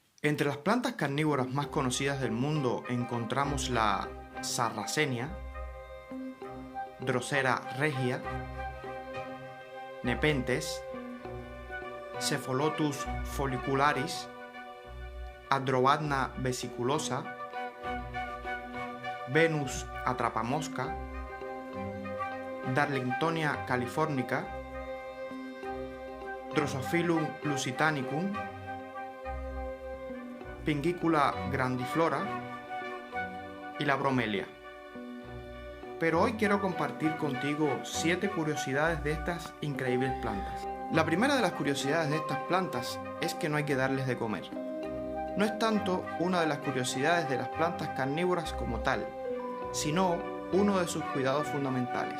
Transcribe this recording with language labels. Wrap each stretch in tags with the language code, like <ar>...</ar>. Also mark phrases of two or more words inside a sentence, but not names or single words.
<es>Entre las plantas carnívoras más conocidas del mundo encontramos la Sarracenia, Drosera regia, Nepenthes, Cephalotus follicularis, Androbadna vesiculosa, Venus atrapamosca, Darlingtonia californica, Drosophilum lusitanicum, Pingícula grandiflora y la bromelia. Pero hoy quiero compartir contigo 7 curiosidades de estas increíbles plantas. La primera de las curiosidades de estas plantas es que no hay que darles de comer. No es tanto una de las curiosidades de las plantas carnívoras como tal, sino uno de sus cuidados fundamentales.</es>